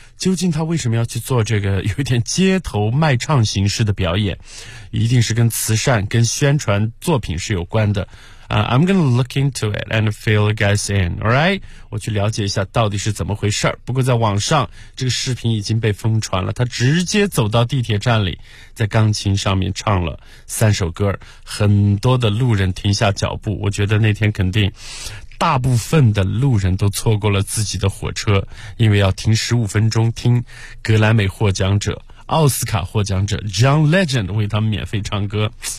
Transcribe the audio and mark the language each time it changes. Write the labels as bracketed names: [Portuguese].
[Chinese] 究竟他为什么要去做这个有点街头卖唱形式的表演，一定是跟慈善跟宣传作品是有关的。 [English] I'm gonna look into it and fill you guys in, alright? [Chinese] 我去了解一下到底是怎么回事。不过在网上这个视频已经被疯传了，他直接走到地铁站里，在钢琴上面唱了三首歌，很多的路人停下脚步。我觉得那天肯定大部分的路人都错过了自己的火车，因为要停15分钟听格莱美获奖者、奥斯卡获奖者 John Legend 为他们免费唱歌。